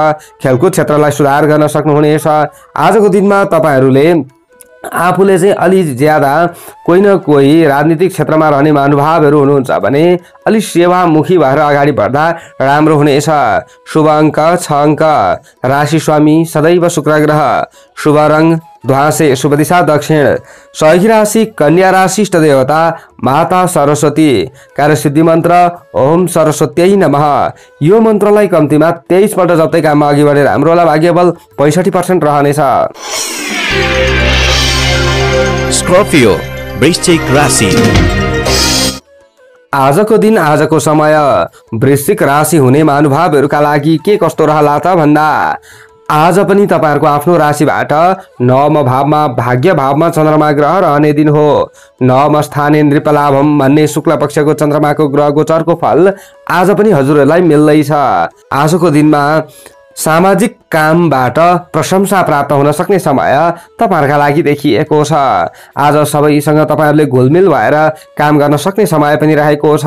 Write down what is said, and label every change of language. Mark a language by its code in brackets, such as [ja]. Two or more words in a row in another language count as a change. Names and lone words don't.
[ne] खेलकुद क्षेत्रलाई सुधार गर्न सक्नुहुनेछ। आजको दिनमा तपाईहरूले आफूले चाहिँ अलि ज्यादा कोही न कोही राजनीतिक क्षेत्रमा रहने महानुभावहरू हुनुहुन्छ भने अलि सेवामुखी भएर अगाडि बढ्दा राम्रो हुनेछ। शुभ अङ्क 6 अङ्क। राशि स्वामी सदैव शुक्र ग्रह। शुभ रङ ध्वाँसे। शुभ दिशा दक्षिण। सहयोगी राशि कन्या राशि। इष्ट देवता माता सरस्वती। कार्यसिद्धि मन्त्र [sa] ओम सरस्वत्यै नमः। [ne] यो मन्त्रलाई कम्तीमा 23 पल्ट जप्दै काममा अघि बढेर हाम्रो होला। भाग्यबल 65% रहनेछ। स्कर्पियो वृश्चिक राशि। आजको दिन आजको समय वृश्चिक राशि हुने महानुभावहरूका लागि के कस्तो रहला त भन्दा आज पनि तपाईहरुको आफ्नो राशिबाट नवम भावमा भाग्य भावमा चन्द्रमा ग्रह रहने दिन हो। [sa] नवम स्थाने नृपलाभम [ne] भन्ने शुक्ल पक्षको चन्द्रमाको ग्रह गोचरको फल आज पनि हजुरहरूलाई मिल्दैछ। आजको दिनमा सामाजिक कामबाट प्रशंसा प्राप्त हुन सक्ने समय तपाईहरुका लागि देखिएको छ। आज सबैसँग तपाईहरुले घुलमिल भएर काम गर्न सक्ने समय पनि रहेको छ।